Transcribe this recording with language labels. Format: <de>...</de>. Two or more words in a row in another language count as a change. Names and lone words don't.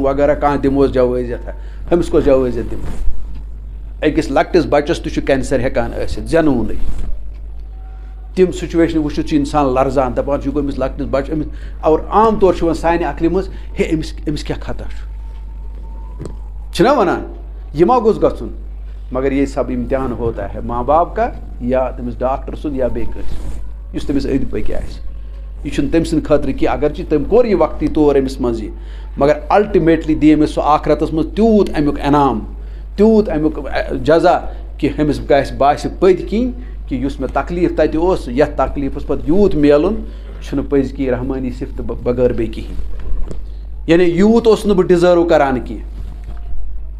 <ks>وغیرہ کانٛہہ دِموس جوٲزِیَتھا ہُمِس کۄس جوٲزِیت دِمو أکِس لۄکٹِس بَچَس تہِ چھُ کینسر ہٮ۪کان ٲسِتھ زٮ۪نوُنُے تِم سُچویشنہٕ وٕچھِتھ چھُ اِنسان لرزان دَپان چھُ یہِ گوٚو أمِس لۄکٹِس بَچَس أمِس اور عام طور چھُ یِوان سانہِ عقلہِ منٛز ہے أمِس کیٛاہ خطا چھُنہ وَنان یہِ ما گوٚژھ گژھُن</ks> <ur>مگر یہ سب امتحان ہوتا ہے ماں باپ کا</ur> <ks>یا تٔمِس ڈاکٹر سُنٛد یا بیٚیہِ کٲنٛسہِ یُس تٔمِس أنٛدۍ پٔکۍ آسہِ یہ چھُنہٕ تٔمۍ سٕنٛدِ خٲطرٕ کینٛہہ اگرچہِ تٔمۍ کوٚر یہِ وقتی طور أمِس منٛز یہِ مگر</ks> <en>ultimately the</en> <ks>أمِس سُہ آخرتَس منٛز تیوٗت امیُک انعام تیوٗت امیُک جزا کہِ أمِس باسہِ پٔتۍ کِنۍ کہِ یُس مےٚ تکلیٖف تَتہِ اوس یَتھ تکلیٖفَس پَتہٕ یوٗت میلُن چھُنہٕ پٔزۍ کِنۍ رحمٲنی صفتہٕ بغٲر بیٚیہِ کِہیٖنۍ یعنی یوٗت اوسُس نہٕ بہٕ ڈِزٲرٕو کَران کینٛہہ</ks>